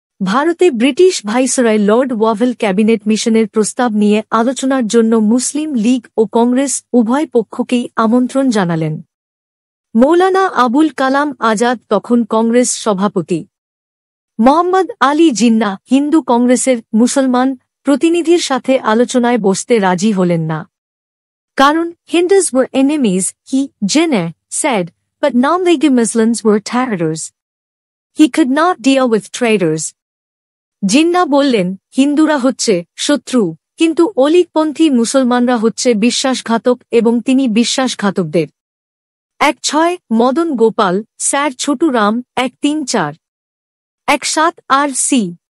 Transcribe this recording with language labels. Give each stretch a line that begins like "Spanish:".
Bangla: ভারতে British viceroy Lord Wavell cabinet মিশনের প্রস্তাব নিয়ে আলোচনার জন্য মুসলিম লীগ ও কংগ্রেস উভয় পক্ষকেই আমন্ত্রণ জানালেন। মৌলানা আবুল কালাম আজাদ তখন কংগ্রেস সভাপতি। মোহাম্মদ আলী জিন্নাহ হিন্দু কংগ্রেসের মুসলমান প্রতিনিধির সাথে আলোচনায় বসতে রাজি হলেন না। কারণ
English: Hindus were enemies, he, Jinnah, said, but non-Ligi Muslims were traitors. He could not deal with traitors.
Bangla: Jinnah বললেন, হিন্দুরা হচ্ছে শত্রু, কিন্তু অলীগপন্থী মুসলমানরা হচ্ছে বিশ্বাসঘাতক এবং তিনি বিশ্বাসঘাতকদের ১-৬ মদন গোপাল, স্যার ছোটু রাম ১-৩-৪ ১-৭ আর সি